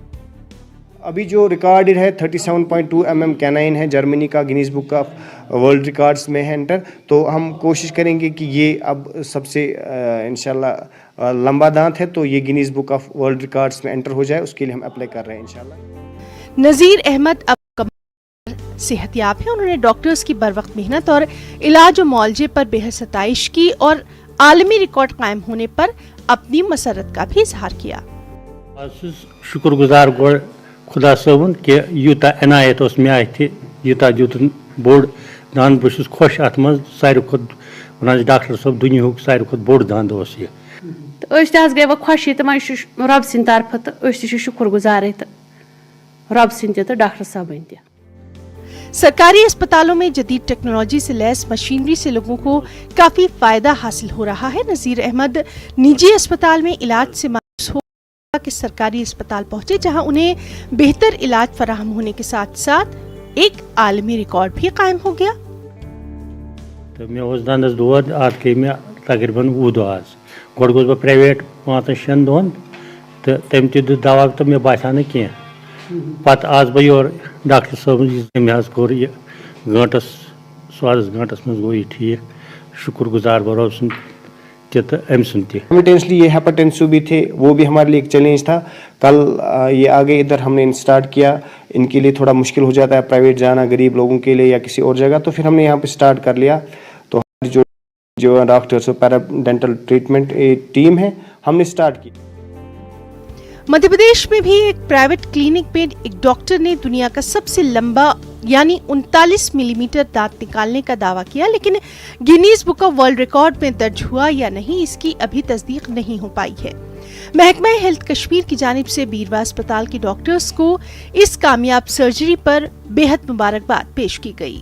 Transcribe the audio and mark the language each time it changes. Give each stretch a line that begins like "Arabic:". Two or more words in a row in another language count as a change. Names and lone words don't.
Urdu: ابھی جو ریکارڈ ہے 37.2 mm کینائن ہے، جرمنی کا گینیز بک آف ورلڈ ریکارڈز میں ہے انٹر، تو ہم کوشش کریں گے کہ یہ اب سب سے انشاءاللہ لمبا دانت ہے، تو یہ گینیز بک آف ورلڈ ریکارڈز میں انٹر ہو جائے، اس کے لیے ہم اپلائی کر رہے ہیں انشاءاللہ۔ نذیر احمد اب صحت یاب ہے۔ انہوں نے ڈاکٹرز کی بروقت محنت اور علاج و معالجے پر بے حد ستائش کی اور عالمی ریکارڈ قائم ہونے پر اپنی مسرت کا بھی اظہار کیا۔
Kashmiri: شکر گزار گوڑ خدا صٲبُن کہ یوٗتاہ عنایت اوس مےٚ اَتھِ، یوٗتاہ دیُتُن بوٚڑ دنٛد، بہٕ چھُس خۄش اَتھ منٛز۔ ساروی کھۄتہٕ وَنان چھِ ڈاکٹر صٲب دُنیاہُک ساروی کھۄتہٕ بوٚڑ دنٛد اوس یہِ۔ تہٕ أسۍ تہِ حظ گٔے وۄنۍ خۄشی تہٕ وۄنۍ چھُ رۄبہٕ سٕنٛدِ طرفہٕ تہٕ أسۍ تہِ چھِ شُکُر گُزارٕے تہٕ رۄبہٕ سٕنٛدِ تہِ تہٕ ڈاکٹر صٲبٕنۍ تہِ۔
Urdu: سرکاری اسپتالوں میں جدید ٹیکنالوجی سے لیس مشینری سے لوگوں کو کافی فائدہ حاصل ہو رہا ہے۔ نذیر احمد نجی اسپتال میں علاج سے مایوس ہو کہ سرکاری اسپتال پہنچے، جہاں انہیں بہتر علاج فراہم ہونے کے ساتھ ساتھ ایک عالمی ریکارڈ بھی قائم ہو گیا۔
Kashmiri: تو مےٚ اوس دنٛدس دود، اتھ گٔے مےٚ تقریٖباً 20 دۄہ آز۔ گۄڈٕ گوٚس بہٕ پرٛایویٹ 5-6 دۄہن تہٕ تٔمۍ تہِ دیُت دوا تہٕ مےٚ باسیو نہٕ کینٛہہ۔ پتہٕ آس بہٕ یور ڈاکٹر صٲبن، تٔمۍ حظ کوٚر یہِ گٲنٛٹس سوادس گٲنٛٹس منٛز گوٚو یہِ ٹھیٖک۔ شُکر گُزار بہٕ رۄب سُنٛد تہِ تہٕ أمۍ سُنٛد تہِ۔
Urdu: سائملٹینسلی یہ ہیپاٹینسو بھی تھے، وہ بھی ہمارے لیے ایک چیلنج تھا۔ کل یہ آگے ادھر ہم نے اسٹارٹ کیا، ان کے لیے تھوڑا مشکل ہو جاتا ہے پرائیویٹ جانا غریب لوگوں کے لیے یا کسی اور جگہ، تو پھر ہم نے یہاں پہ اسٹارٹ کر لیا۔ تو ہماری جو ڈاکٹرس
English: para dental treatment team
Urdu: ہے، ہم نے اسٹارٹ کی۔ مدھیہ پردیش میں بھی ایک
English: private clinic
Urdu: میں ایک ڈاکٹر نے دنیا کا سب سے لمبا یعنی 39 ملی میٹر دانت نکالنے کا دعویٰ کیا، لیکن گنیز بک آف ورلڈ ریکارڈ میں درج ہوا یا نہیں اس کی ابھی تصدیق نہیں ہو پائی ہے. محکمہ ہیلتھ کشمیر کی جانب سے بیروہ اسپتال کے ڈاکٹرز کو اس کامیاب سرجری پر بےحد مبارکباد پیش کی گئی.